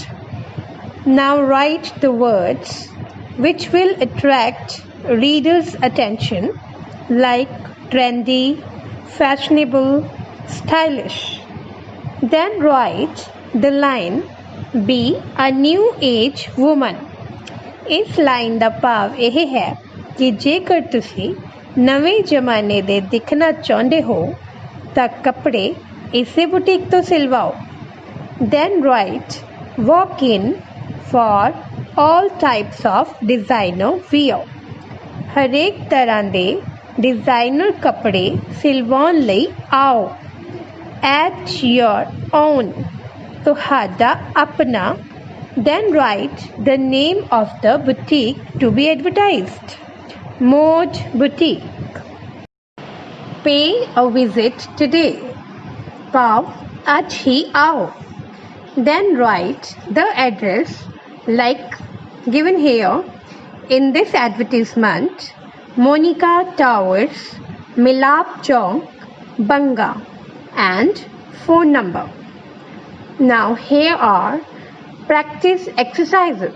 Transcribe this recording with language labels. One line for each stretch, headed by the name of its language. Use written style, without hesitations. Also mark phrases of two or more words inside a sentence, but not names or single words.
English: Now write the words which will attract readers' attention, like trendy, fashionable, stylish. Then write the line, be a new age woman.
Punjabi: ਇਸ ਲਾਈਨ ਦਾ ਭਾਵ ਇਹ ਹੈ ਕਿ ਜੇਕਰ ਤੁਸੀਂ ਨਵੇਂ ਜ਼ਮਾਨੇ ਦੇ ਦਿਖਣਾ ਚਾਹੁੰਦੇ ਹੋ ਤਾਂ ਕੱਪੜੇ ਇਸੇ ਬੁਟੀਕ ਤੋਂ ਸਿਲਵਾਓ।
English: Then write, walk in for all types of designer wear.
Punjabi: ਹਰੇਕ ਤਰ੍ਹਾਂ ਦੇ ਡਿਜ਼ਾਈਨਰ ਕੱਪੜੇ ਸਿਲਵਾਉਣ ਲਈ ਆਓ।
English: At your own,
Punjabi: ਤੁਹਾਡਾ ਆਪਣਾ।
English: Then write the name of the boutique to be advertised. Mode Boutique. Pay a visit today.
Hindi: पव आज ही आओ.
English: Then write the address like given here. In this advertisement, Monica Towers, Milap Chowk, Banga, and phone number. Now here are practice exercises.